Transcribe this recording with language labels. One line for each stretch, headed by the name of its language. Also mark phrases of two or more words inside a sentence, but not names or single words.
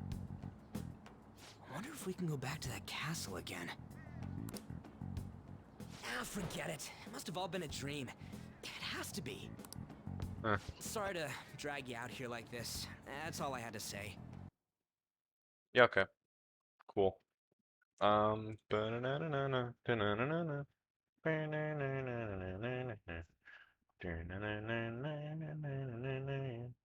English: I wonder if we can go back to that castle again. Ah, forget it. It must have all been a dream. It has to be. Sorry to drag you out here like this. That's all I had to say. Yeah, okay. Cool. Ba-na-na-na-na, ba-na-na-na-na, ba-na-na-na-na-na-na, da-na-na-na-na-na-na-na,